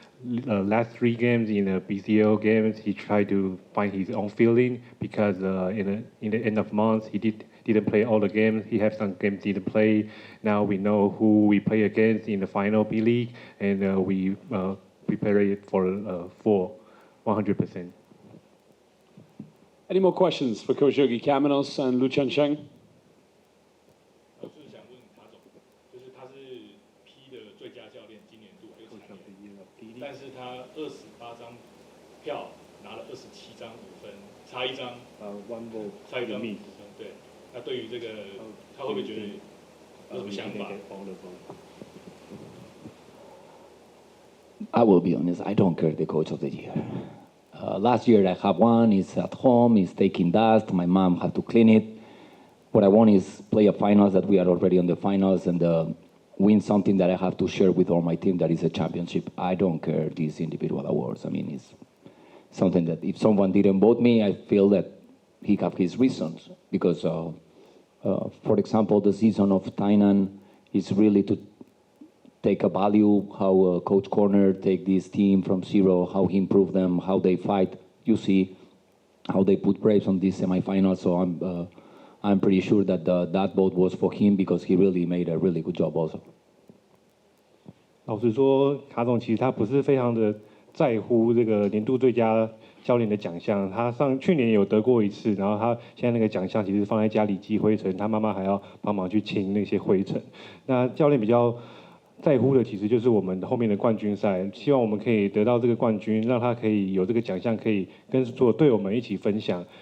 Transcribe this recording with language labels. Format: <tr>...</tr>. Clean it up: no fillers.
<en>Last 3 games in the BCL games, he tried to find his own feeling because in the end of month he didn't play all the games. He had some games he didn't play. Now we know who we play against in the final B League, and we prepare it for 100%. Any more questions for Coach Yogi Kamenos and Lu Chuncheng?</en> <zh>就是想问卡总，就是他是 P 的最佳教练，今年度还有3年，但是他28张票拿了27张5分，差一张，</zh> <en>1 vote，</en> <zh>差一张5分，对。那对于这个，他会不会觉得有什么想法？</zh> <en>I will be honest, I don't care the coach of the year. Last year I have one, it's at home, it's taking dust, my mom had to clean it. What I want is play a finals that we are already on the finals and win something that I have to share with all my team that is a championship. I don't care these individual awards. I mean, it's something that if someone didn't vote me, I feel that he have his reasons. Because, for example, the season of Tainan is really to take a value, how Coach Corner take this team from zero, how he improved them, how they fight. You see how they put Braves on this semifinal. So I'm pretty sure that that vote was for him because he really made a really good job also.</en> <zh>老实说，卡总其实他不是非常的在乎这个年度最佳教练的奖项。他去年有得过一次，然后他现在那个奖项其实放在家里积灰尘，他妈妈还要帮忙去清那些灰尘。那教练比较在乎的其实就是我们后面的冠军赛，希望我们可以得到这个冠军，让他可以有这个奖项，可以跟所有队友们一起分享。</zh>